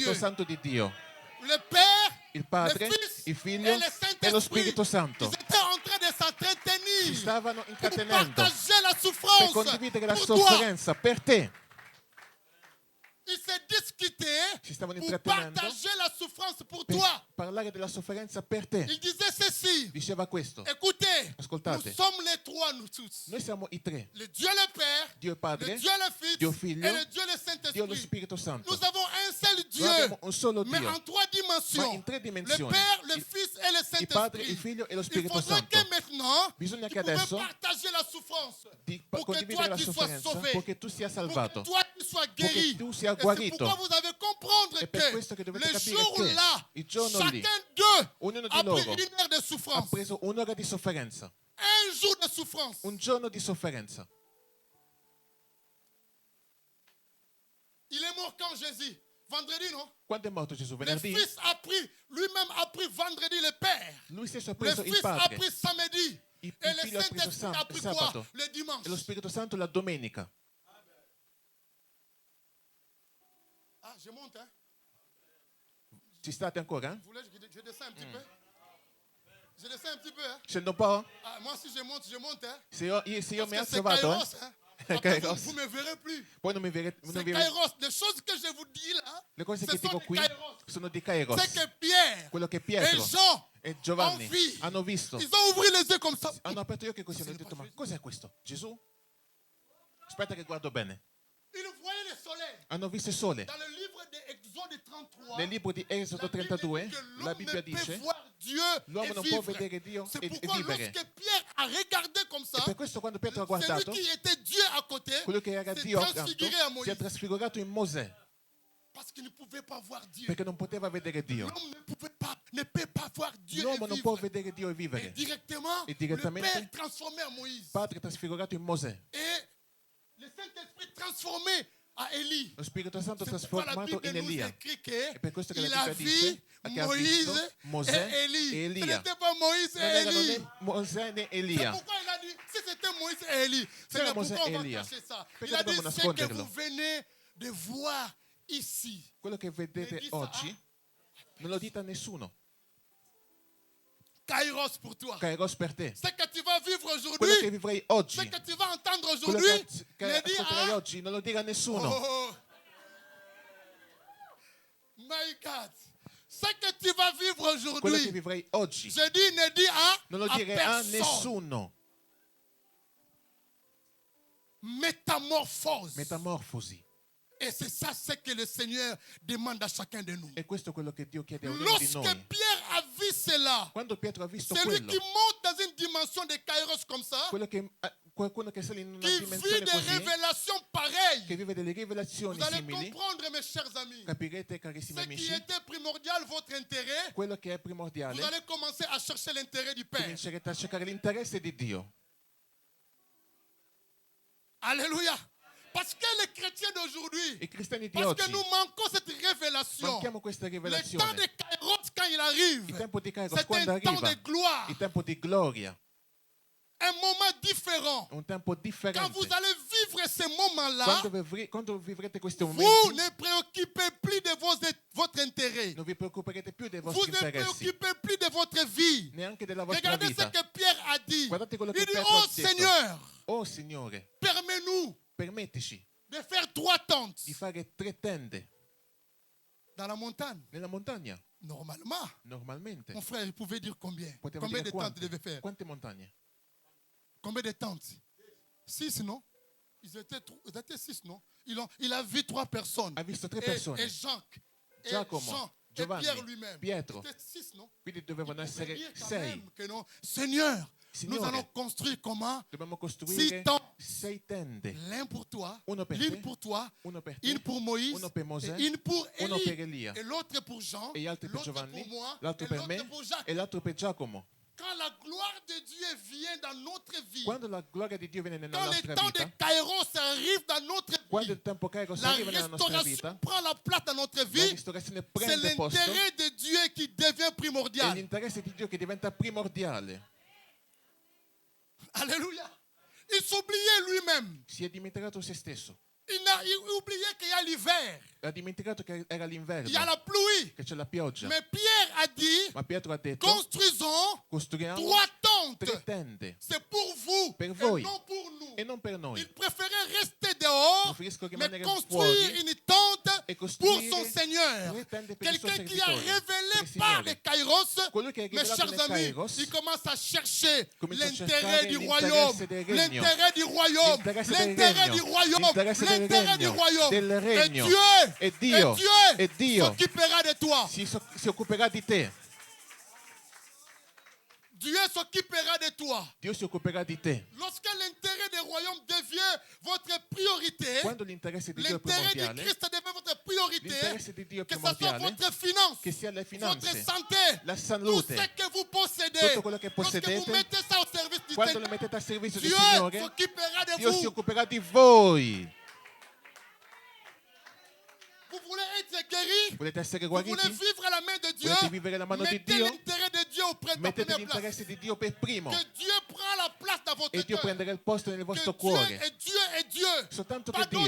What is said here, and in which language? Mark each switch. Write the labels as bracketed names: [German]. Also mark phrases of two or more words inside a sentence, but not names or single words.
[French] Dieu. [Italian] Santo di Dio. [French] Le Père, [Italian] Il Padre, [French] le Fils [Italian] il Figlio [French] et le [Italian] e lo [French] Saint-Esprit. [Italian] Spirito Santo [French] Ils étaient en train de [Italian] si [French] s'entretenir [Italian] stavano [French] pour [Italian] intrattenendo [French] partager la [Italian] per [French] souffrance [Italian] condividere la [French] pour toi. [Italian] sofferenza per te. [French] Ils se discutaient [Italian] Si stavano [French] pour [Italian] intrattenendo [French] partager la souffrance pour [Italian] per [French] toi. [Italian] parlare della sofferenza per te. [French] Il disait ceci. [Italian] Diceva questo, [French] Écoutez, [Italian] Ascoltate. [French] nous sommes les trois, nous tous. [Italian] noi siamo i tre, [French] Le Dieu le Père, [Italian] Dio il Padre, [French] le Dieu le Fils [Italian] Dio Figlio, [French] et le Dieu le [Italian] Dio lo [French] Saint-Esprit. [Italian] Spirito Santo. [French] Nous avons un seul Dieu, [Italian] Noi abbiamo un solo [French] mais [Italian] Dio, [French] en trois [Italian] ma [French] dimensions. [Italian] in tre [French] Le [Italian] dimensioni. [French] Père, le [Italian] Il- [French] Fils et le [Italian] Il Padre, il [French] Saint-Esprit. [Italian] Figlio e lo [French] Il [Italian] Spirito [French] faudrait [Italian] Santo. [French] que maintenant, [Italian] Bisogna [French] tu [Italian] che [French] pouvais [Italian] adesso [French] partager la souffrance [Italian] di [French] pour que [Italian] condividere [French] toi [Italian] la [French] tu sois [Italian] sofferenza [French] sauvé, [Italian] perché tu sia [French] pour que [Italian] salvato. [French] toi tu sois guéri. [Italian] tu sia [French] Et c'est [Italian] guarito. [French] pourquoi vous devez comprendre [Italian] È per questo che [French] que [Italian] dovete [French] le [Italian] capire [French] jour [Italian] che [French] là, [Italian] il giorno lì, [French] chacun d'eux [Italian] ognuno di [French] a pris [Italian] loro [French] une heure de [Italian] ha [French] souffrance. [Italian] preso un'ora di sofferenza, [French] Un jour de souffrance. [Italian] un giorno di sofferenza. [French] Il est mort quand Jésus? Vendredi, non? [Italian] Quando è morto Gesù? [French] Le [Italian] Venerdì? [French] Fils a pris, lui-même a pris vendredi le Père. [Italian] Lui stesso ha [French] Le [Italian] preso il [French] Fils a [Italian] Padre [French] pris samedi. [Italian] Il [French] Et le [Italian] Figlio ha preso [French] Saint-Esprit a pris [Italian] sabato. [French] quoi? Le dimanche. [Italian] e lo Spirito Santo la domenica. [French] Ah, je monte, hein? [Italian] Ci state ancora? [French] Vous voulez que je descends un petit peu? Je descends un petit peu, hein? [Italian] Scendo un po'? [French] Ah, moi, si je monte, hein? [Italian] Se io mi [French] Parce que [Italian] alzo [French] c'est [Italian] vado, [French] Kairos, hein? Après, [Italian] Kairos. [French] vous ne me verrez plus. [Italian] Poi non mi vedrete. [French] C'est Kairos. Les choses que je vous dis là, [Italian] Le cose [French] ce [Italian] che [French] sont [Italian] dico [French] des qui Kairos. [Italian] sono di Kairos. [French] C'est que Pierre [Italian] Quello che [French] et [Italian] Pietro [French] Jean [Italian] e Giovanni [French] ont vu. [Italian] hanno visto. [French] Ils ont ouvert les yeux comme ça. [Italian] Hanno aperto gli occhi così hanno detto: ma cos'è questo? Gesù? Aspetta che guardo bene. [French] Ils voyaient le soleil. [Italian] Hanno visto il sole. [French] Dans le livre d'Exode 33, [Italian] Nel libro di Esodo 32 la Bibbia dice: l'uomo non può vedere Dio [French] C'est [Italian] e [French] pourquoi [Italian] vivere. [French] lorsque Pierre a regardé comme ça, [Italian] E per questo quando Pietro ha [French] celui [Italian] guardato, [French] qui était Dieu à côté [Italian] quello che era [French] s'est [Italian] Dio accanto [French] transfiguré à [Italian] si è [French] Moïse. [Italian] trasfigurato in Mosè, [French] Parce qu'il ne pouvait pas voir Dieu. [Italian] perché non poteva vedere Dio. [French] L'homme ne peut pas voir Dieu [Italian] L'uomo [French] et [Italian] non può [French] vivre. [Italian] vedere Dio e [French] Et [Italian] vivere. [French] directement, [Italian] E [French] le [Italian] direttamente, [French] Père transformé en Moïse. [Italian] Padre trasfigurato in Mosè, [French] Et le Saint-Esprit transformé à Élie. [Italian] lo Spirito Santo [French] C'est pourquoi la [Italian] trasformato [French] Bible [Italian] in [French] nous [Italian] Elia. [French] écrit [Italian] E per questo che [French] qu'il [Italian] la [French] a [Italian] Bibbia [French] vu [Italian] dice che ha [French] Moïse [Italian] visto Mosè [French] et [Italian] e [French] Élie. Ce [Italian] Elia. [French] n'était pas Moïse [Italian] Non [French] et [Italian] erano [French] Élie. [Italian] né Mosè né [French] C'est [Italian] Elia. [French] pourquoi il a dit, si c'était Moïse et Élie, c'est [Italian] C'era [French] pourquoi [Italian] Mosè [French] on [Italian] e [French] va [Italian] Elia. [French] cacher ça. [Italian] Perché [French] Il a dit, [Italian] dobbiamo [French] ce que [Italian] nasconderlo? [French] vous venez de voir ici. [Italian] Quello che vedete [French] Ne dis ça, [Italian] oggi non lo dite a nessuno. [French] Kairos pour toi. [Italian] Kairos per te. [French] Ce que tu vas vivre [Italian] Quello che [French] aujourd'hui, [Italian] vivrai [French] ce [Italian] oggi, [French] que tu vas entendre [Italian] quello [French] aujourd'hui, [Italian] che [French] ne dis [Italian] ascolterai ah, oggi, non lo dire a nessuno. [English] oh, my God. [French] Ce que tu vas vivre [Italian] Quello che [French] aujourd'hui, [Italian] vivrai oggi, [French] je dis, ne dis [Italian] non lo [French] à [Italian] dire a [French] personne. [Italian] nessuno. [French] Métamorphose. [Italian] Metamorfosi. [French] Et c'est ça ce que le Seigneur demande à chacun de nous. [Italian] E questo è quello che Dio chiede a ognuno di [French] Lorsque [Italian] noi. [French] Pierre a vu cela, [Italian] Quando Pietro ha visto [French] celui [Italian] quello, [French] qui monte dans une dimension de Kairos comme ça, [Italian] qualcuno che sale in una [French] qui vit [Italian] dimensione [French] des [Italian] così, [French] révélations [Italian] che [French] pareilles, [Italian] vive delle rivelazioni [French] vous allez [Italian] simili, [French] comprendre, mes chers amis. [Italian] capirete, carissimi [French] Ce qui [Italian] amici, [French] était primordial, votre intérêt, [Italian] quello che è [French] vous [Italian] primordiale, [French] allez commencer à chercher l'intérêt du Père. [Italian] comincerete a cercare l'interesse di Dio. [French] Alléluia. Parce que les chrétiens d'aujourd'hui, [Italian] I cristiani di [French] parce que [Italian] oggi [French] nous manquons cette révélation. [Italian] manchiamo questa [French] Le temps [Italian] rivelazione. [French] de Kairos, quand il arrive, [Italian] Il tempo di Kairos [French] c'est [Italian] quando [French] un temps [Italian] arriva, [French] de gloire, [Italian] il tempo di gloria, [French] un moment différent. [Italian] un tempo [French] Quand [Italian] differente. [French] vous allez vivre ces moments-là, [Italian] Quando vivrete questi [French] vous [Italian] momenti, [French] ne préoccupez plus de votre intérêt. [Italian] non vi preoccuperete più dei [French] Vous [Italian] vostri [French] ne [Italian] interessi, [French] préoccupez plus de votre vie. [Italian] neanche della vostra [French] Regardez ce [Italian] vita. [French] que Pierre a dit. [Italian] Guardate quello [French] Il [Italian] che [French] dit, [Italian] Pietro oh ha detto. [French] Seigneur, [Italian] Oh Signore, [French] permets-nous [Italian] permettici [French] de faire 3 tentes [Italian] di fare 3 tende [French] dans la montagne. [Italian] nella montagna. [French] Normalement, [Italian] Normalmente [French] mon frère, il pouvait dire combien? [Italian] poteva [French] Combien de [Italian] dire [French] tentes il devait faire? [Italian] quante montagne? [French] Combien de tentes? 6, non? Ils étaient 6, non? Il a vu 3 personnes. [Italian] Ha visto 3 [French] Et [Italian] persone, [French] Jacques, et [Italian] Giacomo, [French] Jean, et [Italian] Giovanni, [French] Pierre lui-même. [Italian] Pietro. [French] C'était 6, non? [Italian] quindi dovevano [French] Il pouvait [Italian] essere [French] dire quand [Italian] 6. [French] même que non. Seigneur, [Italian] Signore, [French] nous allons construire comment? [Italian] Dobbiamo [French] 6 [Italian] costruire [French] tentes. [Italian] 6 tende, [French] L'un pour toi, [Italian] Uno per [French] l'une [Italian] te, [French] pour toi, [Italian] uno per te, [French] une pour Moïse, [Italian] uno per Mosè, [French] et une pour [Italian] uno per [French] Élie, [Italian] Elia, [French] et l'autre pour Jean, [Italian] e gli altri per [French] l'autre [Italian] Giovanni, [French] pour moi, [Italian] l'altro [French] et [Italian] per [French] l'autre [Italian] me [French] pour Jacques. [Italian] e l'altro per Giacomo. [French] Quand la gloire de Dieu vient dans notre vie, [Italian] Quando la gloria di Dio viene nella [French] quand le [Italian] nostra [French] temps de [Italian] vita, [French] Kairos arrive dans notre [Italian] quando [French] vie, [Italian] il tempo Kairos [French] la [Italian] arriva nella nostra [French] restauration [Italian] vita, [French] prend la place dans notre [Italian] la [French] vie, [Italian] ristorazione [French] c'est [Italian] prende posto, [French] l'intérêt de Dieu qui devient [Italian] è [French] primordial. [Italian] l'interesse di Dio che diventa primordiale. [French] Alléluia. Il s'oubliait lui-même. [Italian] Si è dimenticato se stesso, [French] Il oubliait qu'il y a l'hiver, [Italian] ha dimenticato che era [French] il y a [Italian] l'inverno, [French] la pluie. [Italian] che c'è la pioggia. [French] Mais Pierre a dit, [Italian] Ma Pietro ha detto, [French] construisons [Italian] costruiamo [French] 3 tentes. [Italian] 3 tende [French] C'est pour vous [Italian] Per [French] et [Italian] voi. [French] non pour nous. [Italian] e non per noi. [French] Il préférait rester dehors, [Italian] Preferisco [French] mais [Italian] rimanere [French] construire [Italian] fuori [French] une tente [Italian] e [French] pour [Italian] costruire [French] son Seigneur. [Italian] 3 tende per il suo [French] Quelqu'un qui a [Italian] servitore, [French] révélé [Italian] per il [French] par [Italian] Signore. [French] les Kairos, [Italian] Quello che è [French] mes [Italian] rivelato [French] chers [Italian] nel [French] amis, [Italian] Kairos, [French] il commence à chercher [Italian] comincia a [French] l'intérêt [Italian] cercare [French] du [Italian] l'interesse [French] royaume, [Italian] del regno. [French] l'intérêt du royaume, [Italian] L'interesse del [French] l'intérêt [Italian] regno. [French] du royaume, [Italian] L'interesse del [French] l'intérêt du [Italian] regno. [French] royaume. [Italian] Del regno. [French] Et [Italian] E Dio. E Dio. [French] s'occupera de toi. [Italian] si occuperà di te. [French] Dieu s'occupera de toi. [Italian] Dio si occuperà di te. [French] Lorsque l'intérêt du royaume devient votre priorité, [Italian] Quando l'interesse di Dio è [French] l'intérêt du [Italian] primordiale, [French] Christ devient votre priorité, [Italian] l'interesse di Dio è [French] que ce soit [Italian] primordiale, [French] votre finance, [Italian] che sia le [French] votre [Italian] finanze, [French] santé, [Italian] la [French] tout [Italian] salute, [French] ce que vous possédez, [Italian] tutto quello che [French] lorsque [Italian] possedete, [French] vous mettez ça au service du [Italian] quando [French] Seigneur, [Italian] lo mettete a servizio del [French] Dieu [Italian] Signore, [French] s'occupera de [Italian] Dio si [French] vous. [Italian] occuperà di voi. [French] Vous voulez être guéri, [Italian] Volete essere [French] vous voulez [Italian] guariti? [French] vivre à la main de Dieu, [Italian] Volete vivere la mano di [French] mettez [Italian] Dio? [French] l'intérêt de Dieu auprès de la [Italian] Mettete [French] première place. [Italian] l'interesse di Dio per primo [French] Que Dieu prend la place dans votre [Italian] e Dio [French] cœur. [Italian] prenderà il posto nel [French] Que [Italian] vostro [French] Dieu [Italian] cuore. [French] est Dieu est Dieu. [Italian] Soltanto [French] Pas [Italian] che Dio,